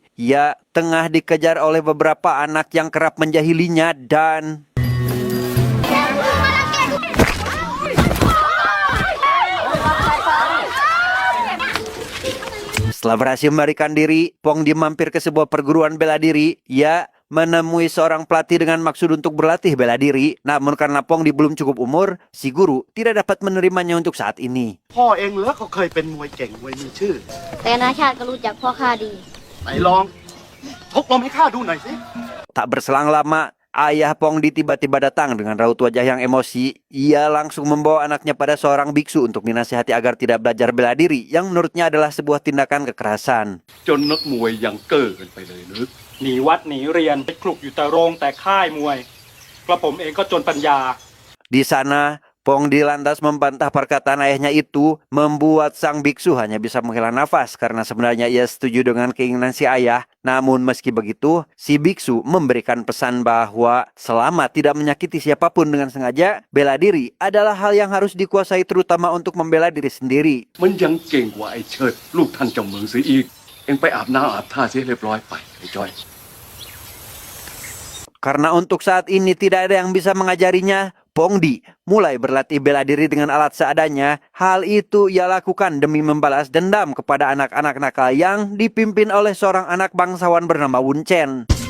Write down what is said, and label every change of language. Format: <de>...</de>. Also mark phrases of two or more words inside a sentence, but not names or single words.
<id>Ia tengah dikejar oleh beberapa anak yang kerap menjahilinya dan setelah berhasil melarikan diri, Pongdi mampir ke sebuah perguruan bela diri. Ia menemui seorang pelatih dengan maksud untuk berlatih bela diri. Namun karena Pongdi belum cukup umur, si guru tidak dapat menerimanya untuk saat ini.</id> <th>พ่อเองเหรอเขาเคยเป็นมวยเก่งมวยมีชื่อ แต่นาชาติก็รู้จักพ่อข้าดี ไหนลองชกลมให้ข้าดูหน่อยสิ</th> <id>Tak berselang lama, ayah Pongdi tiba-tiba datang dengan raut wajah yang emosi. Ia langsung membawa anaknya pada seorang biksu untuk dinasihati agar tidak belajar bela diri yang menurutnya adalah sebuah tindakan kekerasan.</id> <th>จนนักมวยยังเก้อกันไปเลยนึก หนีวัดหนีเรียนไปคลุกอยู่แต่โรงแต่ค่ายมวยกระผมเองก็จนปัญญา</th> <id>Di sana, Pongdi lantas membantah perkataan ayahnya itu, membuat sang biksu hanya bisa menghela nafas karena sebenarnya ia setuju dengan keinginan si ayah. Namun meski begitu, si biksu memberikan pesan bahwa selama tidak menyakiti siapapun dengan sengaja, bela diri adalah hal yang harus dikuasai terutama untuk membela diri sendiri.</id> <th>มันยังเก่งกว่าไอ้เชิดลูกท่านเจ้าเมืองเสียอีกเอ็งไปอาบน้ำอาบท่าเสียเรียบร้อยไปไอ้จ้อย</th> <id>Karena untuk saat ini tidak ada yang bisa mengajarinya, Pongdi mulai berlatih bela diri dengan alat seadanya. Hal itu ia lakukan demi membalas dendam kepada anak-anak nakal yang dipimpin oleh seorang anak bangsawan bernama Wun Chen.</id>